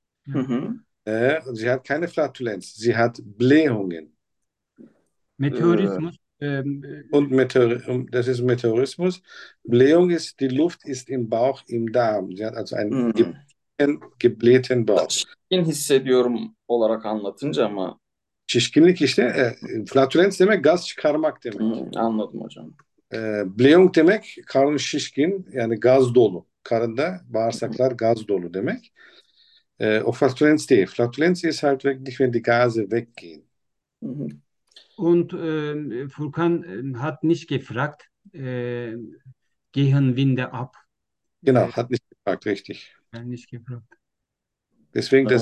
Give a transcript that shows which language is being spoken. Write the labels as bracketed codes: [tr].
[de] Sie hat keine Flatulenz, sie hat Blähungen. Meteorismus. Und das ist Meteorismus. Blähung ist, die Luft ist im Bauch, im Darm. Sie hat also einen geblähten Bauch. [tr] Hissediyorum olarak anlatınca ama Şişkinlik işte, flatülens demek gaz çıkarmak demek. anladım hocam. Bleyong demek karın şişkin, yani gaz dolu. Karında bağırsaklar gaz dolu demek. O flatülens değil. [de] Flatülens ist halt wirklich, wenn die Gase weggehen. Und Furkan hat nicht gefragt, gehen Winde ab. Genau, hat nicht gefragt, richtig. Nicht gefragt. Deswegen, das